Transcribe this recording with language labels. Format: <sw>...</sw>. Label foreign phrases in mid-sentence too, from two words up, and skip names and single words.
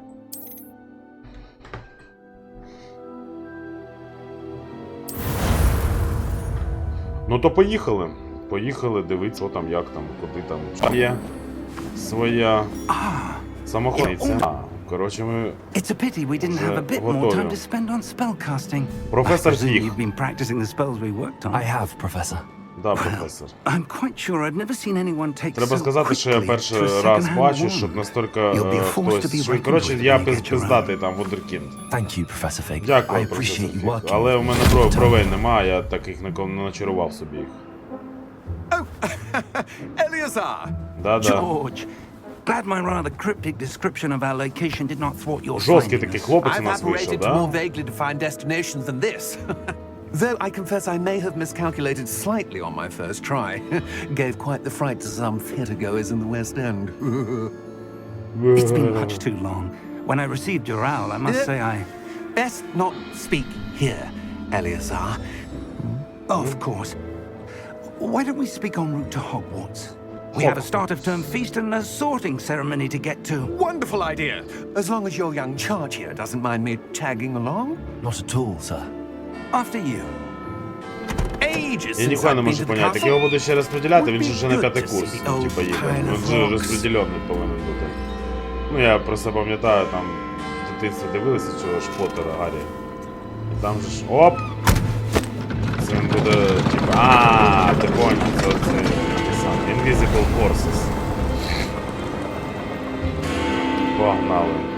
<uk>Ну то поїхали. Поїхали дивитися, що там, як там, куди там. Є своя самоходниця. Коротше, ми</uk> <en>It's a pity we didn't have a bit more time to spend on spellcasting.</en> <uk>Професор</uk> <en>I presume</en> <uk>Зіг.</uk> <en>you've been practicing the spells we worked on. I have, Professor.</en> <uk>Да, професор.</uk> <en>I'm quite sure I've never seen anyone take</en> <uk>Треба</uk> <en>so</en> <uk>сказати, що я</uk> <en>quickly</en> <uk>перший</uk> <en>to a</en> <uk>раз</uk> <en>second-hand</en> <uk>бачу,</uk> <en>wound.</en> <uk>щоб настільки</uk> <en>You'll be a force to be</en> <uk>хтось...</uk> <en>reckoned</en> <uk>Коротше,</uk> <en>with</en> <uk>я</uk> <en>when you get</en> <uk>пиздатий там вундеркінд.</uk> <en>Thank you, Professor Fig.</en> <uk>Дякую,</uk> <en>I</en> <uk>професор</uk> <en>appreciate you</en> <uk>Фіг.</uk> <en>working.</en> <uk>Але у мене бровей немає, я таких не начарував собі їх.</uk> <en>Eleazar!</en> <uk>Да-да.</uk> <en>George, glad my rather cryptic description of our location did not thwart your</en> <uk>Жорсткий</uk> <en>findings.</en> <uk>такий хлопець у</uk> <en>I've</en> <uk>нас вийшов,</uk> <en>operated to more</en> <uk>да?</uk> <en>vaguely defined destinations than this. Though I confess I may have miscalculated slightly on my first try. Gave quite the fright to some theatregoers in the West End. It's been much too long. When I received your owl, I must say I... Best not speak here, Eleazar. Oh, of course. Why don't we speak en route to Hogwarts? We have a start-of-term feast and a sorting ceremony to get to. Wonderful idea. As long as your young charge here doesn't mind me tagging along. Not at all, sir. After you. Ages</en> <uk>Я</uk> <en>since</en> <uk>ніхуя</uk> <en>I've</en> <uk>не</uk> <en>been</en> <uk>можу</uk> <en>to the</en> <uk>поняти, як</uk> <en>castle.</en> <uk>його буде ще розподіляти, він же</uk> <en>Would</en> <uk>вже</uk> <en>be</en> <uk>на</uk> <en>good</en> <uk>п'ятий</uk> <en>to</en> <uk>курс,</uk> <en>see the</en> <uk>ну,</uk> <en>old</en> <uk>типа їде.</uk> <en>pile</en> <uk>Він</uk> <en>of</en> <uk>же</uk> <en>rocks.</en> <uk>розподілений повинен бути. Ну я просто пам'ятаю, там в дитинстві дивилися цього ж Поттера, Гаррі. І там же ж, оп! Це він буде, типа, ти понял, це сам.</uk> <en>Invisible Forces.</en> <uk>Погнали.</uk>